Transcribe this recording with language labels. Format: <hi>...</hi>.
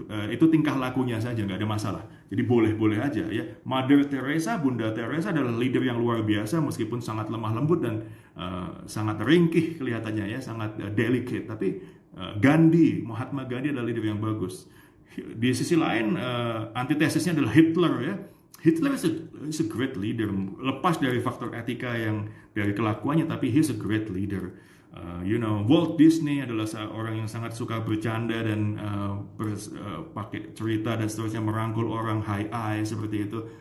<id>Itu tingkah lakunya saja, nggak ada masalah. Jadi boleh-boleh aja ya. Mother Teresa, Bunda Teresa adalah leader yang luar biasa meskipun sangat lemah lembut dan sangat ringkih kelihatannya ya, sangat delicate. Tapi Mahatma Gandhi adalah leader yang bagus. Di sisi lain, antitesisnya adalah Hitler ya.</id> <en>Hitler is a great leader.</en> <id>Lepas dari faktor etika yang dari kelakuannya, tapi</id> <en>he's a great leader.</en> <id>Walt Disney adalah orang yang sangat suka bercanda dan pakai cerita dan seterusnya, merangkul orang, high eye seperti itu.</id>